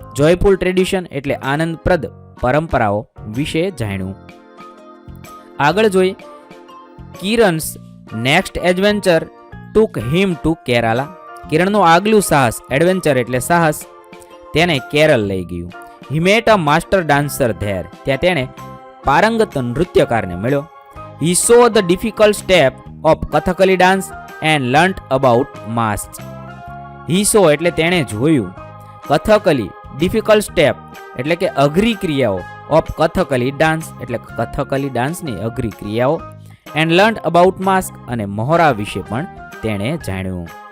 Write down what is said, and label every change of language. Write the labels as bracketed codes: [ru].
[gu] Joyful tradition એટલે આનંદપ્રદ પરંપરાઓ વિશે જાણ્યું. આગળ જોઈએ. [en] Kiran's next adventure took him to Kerala. [gu] કિરણનું આગલું સાહસ એડવેન્ચર એટલે સાહસ તેને કેરળ લઈ ગયું. [en] He met a master dancer there. [gu] ત્યાં તેણે પારંગત નૃત્યકારને મળ્યો. [en] He saw the difficult step of Kathakali dance and learnt about masks. He saw [gu] એટલે તેણે જોયું, કથકલી [en] difficult step [gu] એટલે કે અઘરી ક્રિયાઓ, [en] of Kathakali dance [gu] એટલે કથકલી ડાન્સની અઘરી ક્રિયાઓ, [en] and learn about mask [gu] અને મહોરા વિશે પણ તેણે જાણ્યું.